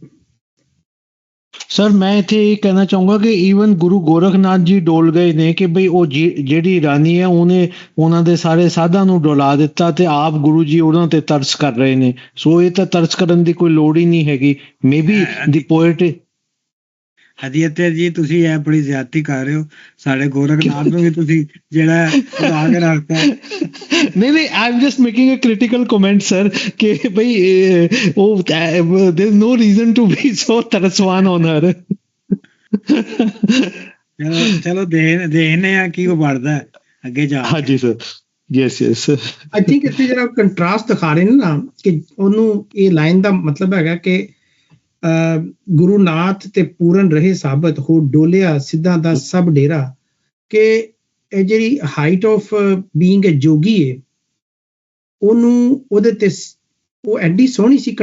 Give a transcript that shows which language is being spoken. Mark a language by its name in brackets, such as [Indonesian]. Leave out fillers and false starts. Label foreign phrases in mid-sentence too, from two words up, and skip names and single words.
[Punjabi] ਸਰ, ਮੈਂ ਇੱਥੇ ਇਹ ਕਹਿਣਾ ਚਾਹੂੰਗਾ ਕਿ ਈਵਨ ਗੁਰੂ ਗੋਰਖਨਾਥ ਜੀ ਡੋਲ ਗਏ ਨੇ ਕਿ ਬਈ ਉਹ ਜਿਹੜੀ ਰਾਣੀ ਹੈ ਉਹਨੇ ਉਹਨਾਂ ਦੇ ਸਾਰੇ ਸਾਧਾਂ ਨੂੰ ਡੋਲਾ ਦਿੱਤਾ ਤੇ ਆਪ ਗੁਰੂ ਜੀ ਉਹਨਾਂ ਤੇ ਤਰਸ ਕਰ ਰਹੇ ਨੇ। ਸੋ ਇਹ ਤਾਂ ਤਰਸ ਕਰਨ ਦੀ ਕੋਈ ਲੋੜ ਹੀ ਨਹੀਂ ਹੈਗੀ। [English] may be the poet [Punjabi] ਅਧਿਆਤਰ ਜੀ ਤੁਸੀਂ ਇਹ ਬੜੀ ਜ਼ਿਆਦਤੀ ਕਰ ਰਹੇ ਹੋ, ਸਾਡੇ ਗੋਰਖਨਾਥ ਨੂੰ ਵੀ ਤੁਸੀਂ ਜਿਹੜਾ ਉਡਾ ਕੇ ਰੱਖਤਾ। नहीं, [English] I'm just making a critical comment, sir, [Punjabi] ਕਿ ਭਾਈ [English] there's no reason to be so तरसवान on her. [Punjabi] ਚਲੋ ਦੇਖਨੇ ਆ ਕੀ ਉਹ ਬਣਦਾ ਅੱਗੇ ਜਾ ਕੇ। ਹਾਂਜੀ ਸਰ, ਯੈਸ [English] I think [Punjabi] ਇੱਥੇ ਜਿਹੜਾ ਕੰਟਰਾਸਟ ਦਿਖਾ ਰਹੇ ਨੇ ਨਾ, ਕਿ ਉਹਨੂੰ ਇਹ ਲਾਈਨ ਦਾ ਮਤਲਬ ਹੈਗਾ ਕਿ ਗੁਰੂ ਨਾਥ ਤੇ ਪੂਰਨ ਰਹੇ ਸਾਬਤ ਹੋ ਡੋਲਿਆ ਸਿੱਧਾਂ ਦਾ ਸਭ ਡੇਰਾ, ਕਿ ਇਹ ਜਿਹੜੀ [English] height of being a [Punjabi] ਜੋਗੀ ਹੈ ਉਹਨੂੰ ਉਹਦੇ ਤੇ ਉਹ ਐਡੀ ਸੋਹਣੀ ਸੀ।